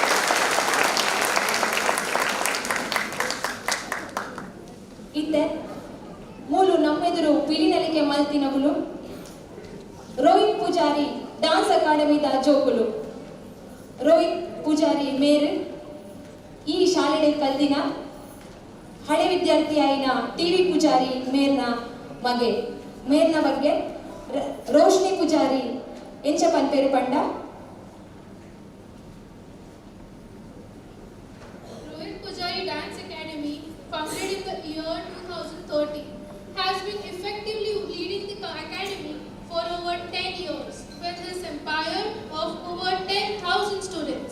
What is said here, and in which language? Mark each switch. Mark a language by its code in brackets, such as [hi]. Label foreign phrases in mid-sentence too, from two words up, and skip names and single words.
[tcy] ಇತ್ತೆ ಮೂಲು ನಮ್ಮೆದುರು ಪಿಲಿನಲಿಕೆ ಮಲ್ತಿನವುಲು ರೋಹಿತ್ ಪೂಜಾರಿ ಡ್ಯಾನ್ಸ್ ಅಕಾಡೆಮಿದ ಜೋಕುಲು ರೋಹಿತ್ ಪೂಜಾರಿ ಮೇರ್ ಈ ಶಾಲೆಡೆ ಕಲ್ದಿನ ಹಳೆ ವಿದ್ಯಾರ್ಥಿ ಆಯಿನ ಟಿವಿ ಪೂಜಾರಿ ಮೇರ್ನ ಬಗ್ಗೆ ರೋಶ್ನಿ ಪೂಜಾರಿ ಎಂಚ ಪನ್ಪೇರು ಪಂಡ [en] Rohit Pujari Dance Academy, founded in the year 2013, has been effectively leading the academy for over 10 years with his empire of over 10,000 students.